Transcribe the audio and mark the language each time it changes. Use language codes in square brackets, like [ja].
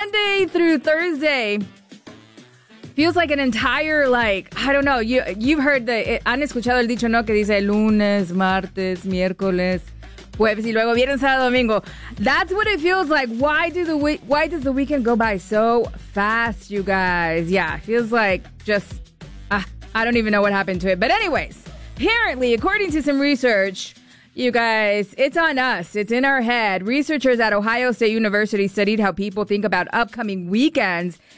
[en] Monday through Thursday feels like an entire, like, I don't know. You've heard the, [es] han escuchado el dicho, ¿no? Que dice lunes, martes, miércoles, jueves y luego viernes, sábado, domingo. [en] That's what it feels like. Why does the weekend go by so fast, you guys? Yeah, it feels like just, I don't even know what happened to it. But anyways, apparently, according to some research, you guys, it's on us. It's in our head. Researchers at Ohio State University studied how people think about upcoming weekends.